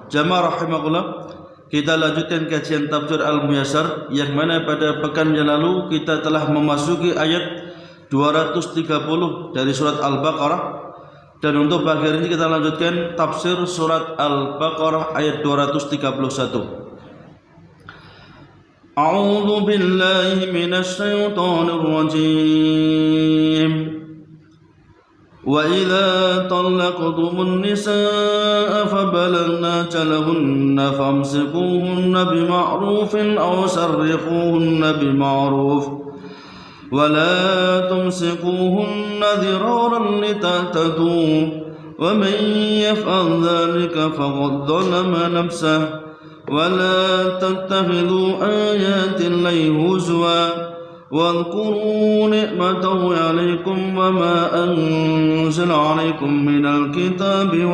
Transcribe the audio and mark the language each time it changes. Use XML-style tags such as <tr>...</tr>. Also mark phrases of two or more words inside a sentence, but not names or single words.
<id>Jamaah rahimakumullah, kita lanjutkan kajian tafsir Al-Muyassar, yang mana pada pekan yang lalu kita telah memasuki ayat 230 dari surat Al-Baqarah, dan untuk pagi ini kita lanjutkan tafsir surat Al-Baqarah ayat 231.</id> <ar>أعوذ بالله من الشيطان الرجيم. وإذا طلقتم النساء فبلغن أجلهن فأمسكوهن بمعروف أو سرحوهن بمعروف ولا تمسكوهن ضرارا لتعتدوا ومن يفعل ذلك فقد ظلم نفسه ولا تتخذوا آيات الله هزوا واذكروا نعمته عليكم وما أنزل عليكم من الكتاب</ar>